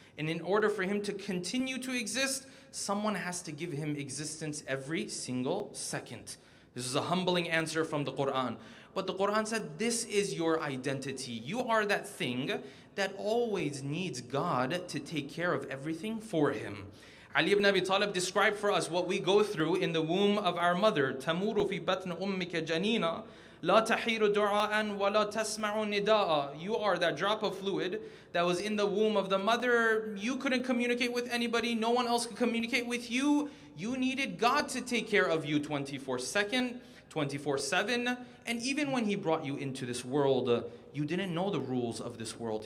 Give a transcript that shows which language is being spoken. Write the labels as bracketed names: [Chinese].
[English] And in order for him to continue to exist, someone has to give him existence every single second. This is a humbling answer from the Quran. But the Quran said, this is your identity. You are that thing that always needs God to take care of everything for him. Ali ibn Abi Talib described for us what we go through in the womb of our mother. [Arabic] تَمُورُ فِي بَطْنِ أُمِّكَ جَنِينًا لَا تَحِيرُ دُعَاءً وَلَا تَسْمَعُ نِدَاءً. [English] You are that drop of fluid that was in the womb of the mother. You couldn't communicate with anybody. No one else could communicate with you. You needed God to take care of you 24/7, 24/7. And even when He brought you into this world, you didn't know the rules of this world.